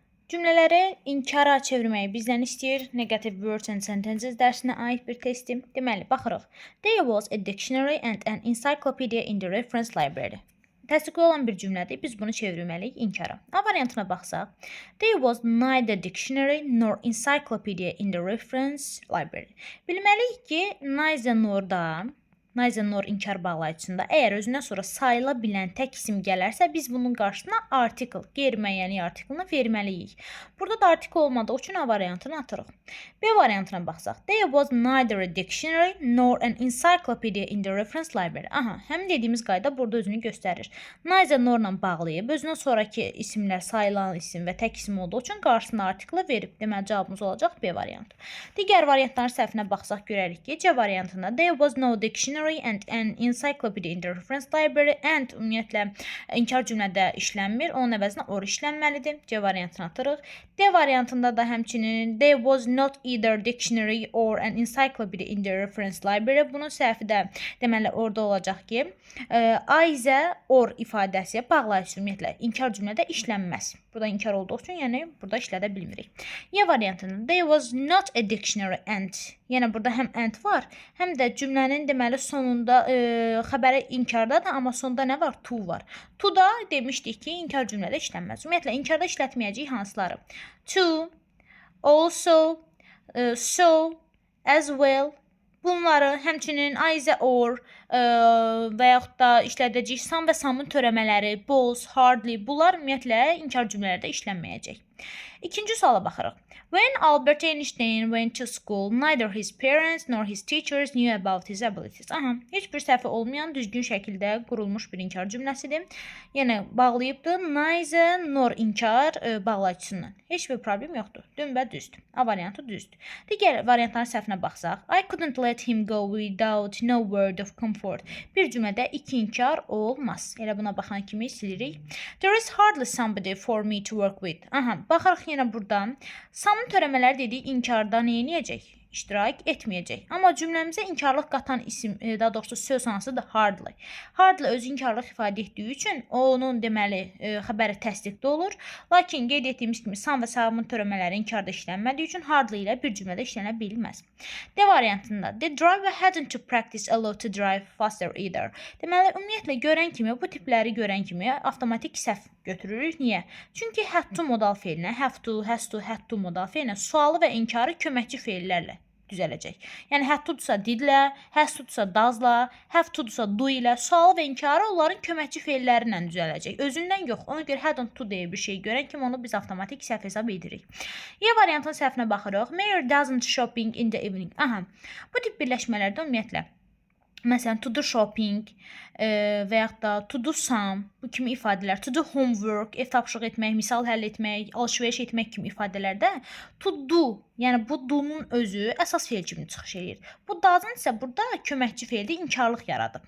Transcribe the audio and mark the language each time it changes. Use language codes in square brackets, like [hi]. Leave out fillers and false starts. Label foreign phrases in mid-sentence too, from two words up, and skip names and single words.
[az] Cümlələri inkara çevirməyi bizdən istəyir. [en] Negative words and sentences [az] dərsinə aid bir testim. Deməli, baxırıq. [en] There was a dictionary and an encyclopedia in the reference library. [az] Təsdiqli olan bir cümlədir. Biz bunu çevirməliyik inkara. A variantına baxsaq. [en] There was neither dictionary nor encyclopedia in the reference library. [az] Bilməliyik ki, [en] neither nor [az] inkar bağlayıcısında əgər özündən sonra sayıla bilən tək isim gələrsə, biz bunun qarşısına article, qeyri-müəyyənlik artiklını verməliyik. Burada da article olmadığı üçün A variantını atırıq. B variantına baxsaq. [en] There was neither a dictionary nor an encyclopedia in the reference library. [az] Aha, həmin dediyimiz qayda burada özünü göstərir. [en] Neither norla [az] bağlayıb, özündən sonraki isimlər sayılan isim və tək isim olduğu üçün qarşısına article verib. Deməli, cavabımız olacaq B variantı. Digər variantların səhvinə baxsaq görərik ki, C variantında [en] there was no dictionary and an encyclopedia in the reference library and [az] ümumiyyətlə inkar cümlədə işlənmir. Onun əvəzinə or işlənməlidir. C variantını atırıq. D variantında da həmçinin [en] there was not either dictionary or an encyclopedia in the reference library. [az] Bunun səhvi də deməli orada olacaq ki, [en] either or [az] ifadəsi bağlayıcı ümumiyyətlə inkar cümlədə işlənməz. Burada inkar olduğu üçün, yəni burada işlədə bilmirik. Y variantında [en] there was not a dictionary and. [az] Yəni burada həm and var, həm də cümlənin deməli sonunda xəbəri inkardadır, amma sonunda nə var? To var. To da demişdik ki, inkar cümlədə işlənməz. Ümumiyyətlə inkarda işlətməyəcəyik hansıları? [en] To, also, so, as well. [az] Bunları həmçinin [en] either or [az] və yaxud da işlədəcəyik some və some'ın törəmələri, both, hardly, bunlar ümumiyyətlə inkar cümlələrdə işlənməyəcək. İkinci suala baxırıq. [en] When Albert Einstein went to school, neither his parents nor his teachers knew about his abilities. [az] Aha, heç bir səhvi olmayan düzgün şəkildə qurulmuş bir inkar cümləsidir. Yəni bağlayıbdır. [en] Neither nor [az] inkar bağlayıcısından. Heç bir problem yoxdur. Dün və düzdür. A variantı düzdür. Digər variantların səhvinə baxsaq. [en] I couldn't let him go without no word of comfort. [az] Bir cümlədə iki inkar olmaz. Elə buna baxan kimi silirik. [en] There is hardly somebody for me to work with. [az] Aha, baxırıq yenə buradan. Some törəmələri dedik inkarda nə edəcək? İştirak etməyəcək. Amma cümləmizə inkarlıq qatan isim, daha doğrusu söz hansıdır? Hardly. Hardly öz inkarlıq ifadə etdiyi üçün onun deməli xəbəri təsdiqdə olur. Lakin qeyd etdiyimiz kimi some və some'ın törəmələri inkarda işlənmədiyi üçün hardly ilə bir cümlədə işlənə bilməz. D variantında [en] the driver hadn't to practice a lot to drive faster either. [az] Deməli ümumiyyətlə görən kimi, bu tipləri görən kimi avtomatik səhv götürürük. Niyə? Çünki [en] had to modal [az] feilinə, [en] have to, has to, had to modal [az] feilinə sualı və inkarı köməkçi feillərlə düzələcək. Yəni [en] had to-dursa [az] didlə, [en] has to-dursa [az] does-la, [en] have to-dursa do [az] ilə, sualı və inkarı onların köməkçi feilləri ilə düzələcək. Özündən yox. Ona görə [en] hadn't to [az] deyə bir şey görən kimi onu biz avtomatik səhv hesab edirik. Y variantının səhvinə baxırıq. [en] Mary doesn't shopping in the evening. [az] Aha. Bu tip birləşmələrdə ümumiyyətlə məsələn, [en] to do shopping [az] və yaxud da [en] to do some, bu kimi ifadələr, to do homework, [az] ev tapşırıq etmək, misal həll etmək, alış-veriş etmək kimi ifadələrdə [en] to do, [az] yəni bu do-nun özü əsas feil kimi çıxış edir. Bu doesn't isə burada köməkçi feildə inkarlıq yaradıb.